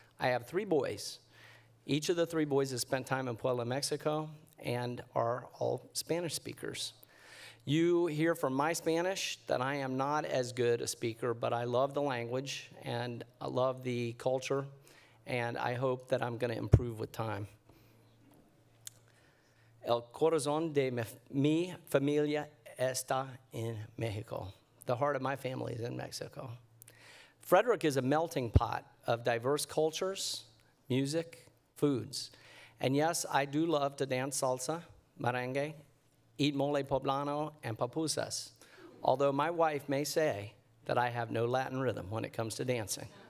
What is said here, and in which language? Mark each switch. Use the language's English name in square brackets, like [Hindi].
[English] I have 3 boys. Each of the 3 boys has spent time in Puebla, Mexico, and are all Spanish speakers. You hear from my Spanish that I am not as good a speaker, but I love the language and I love the culture, and I hope that I'm going to improve with time. [Spanish] El corazón de mi familia está en Mexico. [English] The heart of my family is in Mexico. Frederick is a melting pot of diverse cultures, music, foods. And yes, I do love to dance salsa, merengue, eat mole poblano, and pupusas, although my wife may say that I have no Latin rhythm when it comes to dancing.